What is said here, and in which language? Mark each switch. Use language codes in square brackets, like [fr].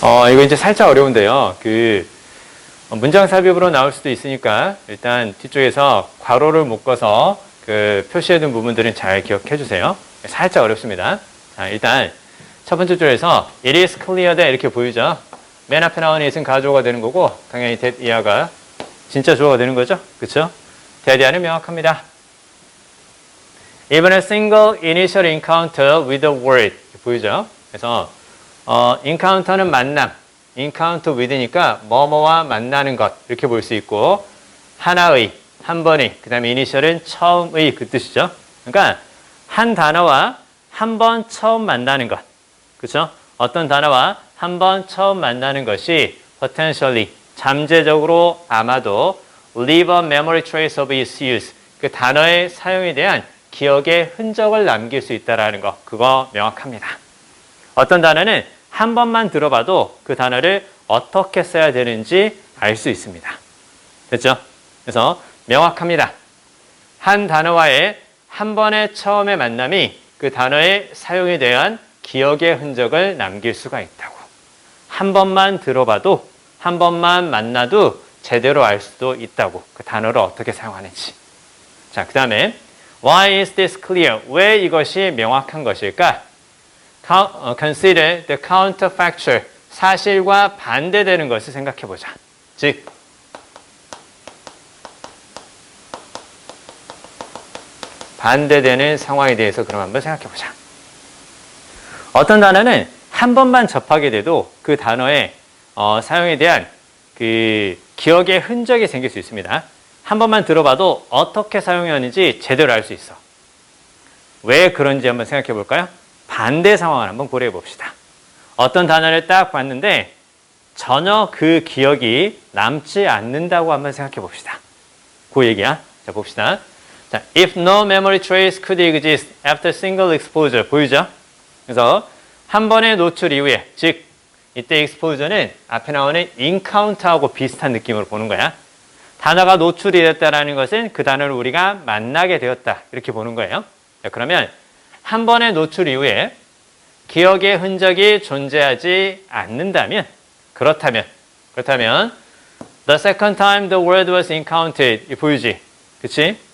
[ko] 이거 이제 살짝 어려운데요. 그 문장 삽입으로 나올 수도 있으니까 일단 뒤쪽에서 괄호를 묶어서 그 표시해둔 부분들은 잘 기억해 주세요. 살짝 어렵습니다. 자, 일단 첫 번째 줄에서 [en] it is clear that [ko] 이렇게 보이죠. 맨 앞에 나오는 it은 가주어가 되는 거고 당연히 that 이하가 진짜 주어가 되는 거죠. 그쵸? 대대안은 명확합니다. [en] Even a single initial encounter with a word. [ko] 보이죠? 그래서 encounter는 만남, encounter with니까 뭐뭐와 만나는 것 이렇게 볼 수 있고 하나의, 한 번의, 그 다음에 initial은 처음의 그 뜻이죠. 그러니까 한 단어와 한 번 처음 만나는 것. 그렇죠? 어떤 단어와 한 번 처음 만나는 것이 potentially, 잠재적으로 아마도 [en] leave a memory trace of its use. [ko] 그 단어의 사용에 대한 기억의 흔적을 남길 수 있다는 거. 그거 명확합니다. 어떤 단어는 한 번만 들어봐도 그 단어를 어떻게 써야 되는지 알 수 있습니다. 됐죠? 그래서 명확합니다. 한 단어와의 한 번의 처음의 만남이 그 단어의 사용에 대한 기억의 흔적을 남길 수가 있다고. 한 번만 들어봐도, 한 번만 만나도 제대로 알 수도 있다고. 그 단어를 어떻게 사용하는지. 자, 그 다음에 [en] Why is this clear? [ko] 왜 이것이 명확한 것일까? [en] Consider the counterfactual. [ko] 사실과 반대되는 것을 생각해 보자. 즉, 반대되는 상황에 대해서 그럼 한번 생각해 보자. 어떤 단어는 한 번만 접하게 돼도 그 단어의 사용에 대한 그 기억의 흔적이 생길 수 있습니다. 한 번만 들어봐도 어떻게 사용하는지 제대로 알 수 있어. 왜 그런지 한번 생각해 볼까요? 반대 상황을 한번 고려해 봅시다. 어떤 단어를 딱 봤는데 전혀 그 기억이 남지 않는다고 한번 생각해 봅시다. 그 얘기야. 자, 봅시다. [en] 자, if no memory trace could exist after single exposure. [ko] 보이죠? 그래서 한 번의 노출 이후에, 즉 이때 exposure는 앞에 나오는 encounter하고 비슷한 느낌으로 보는 거야. 단어가 노출이 됐다는 것은 그 단어를 우리가 만나게 되었다. 이렇게 보는 거예요. 자, 그러면 한 번의 노출 이후에 기억의 흔적이 존재하지 않는다면, 그렇다면 [en] the second time the word was encountered. [ko] 이 보이지? 그치?